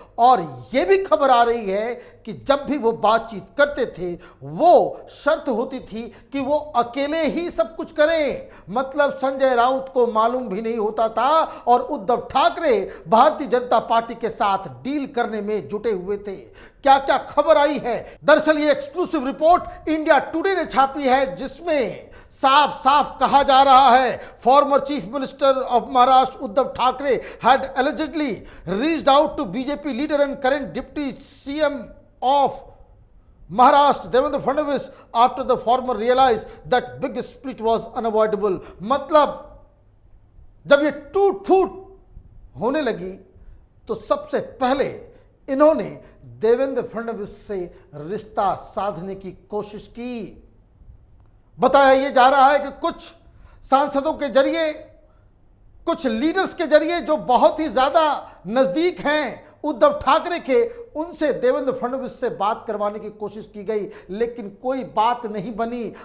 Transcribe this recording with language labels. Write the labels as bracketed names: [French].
[Hindi] और यह भी खबर आ रही है कि जब भी वो बातचीत करते थे, वो शर्त होती थी कि वो अकेले ही सब कुछ करें। मतलब संजय राउत को मालूम भी नहीं होता था और उद्धव ठाकरे भारतीय जनता पार्टी के साथ डील करने में जुटे हुए थे। क्या क्या खबर आई है? दरअसल ये एक्सक्लूसिव रिपोर्ट इंडिया टुडे ने छापी है, जिसमें साफ साफ कहा जा रहा है former chief minister of Maharashtra Uddhav Thackeray [English] had allegedly reached out to BJP leader and current deputy CM of Maharashtra Devendra Fadnavis after the former realized that big split was unavoidable। [Hindi] मतलब जब ये टूट फूट होने लगी तो सबसे पहले इन्होंने देवेंद्र फडणवीस से रिश्ता साधने की कोशिश की। बताया यह जा रहा है कि कुछ सांसदों के जरिए, कुछ लीडर्स के जरिए जो बहुत ही ज्यादा नजदीक हैं उद्धव ठाकरे के, उनसे देवेंद्र फडणवीस से बात करवाने की कोशिश की गई, लेकिन कोई बात नहीं बनी।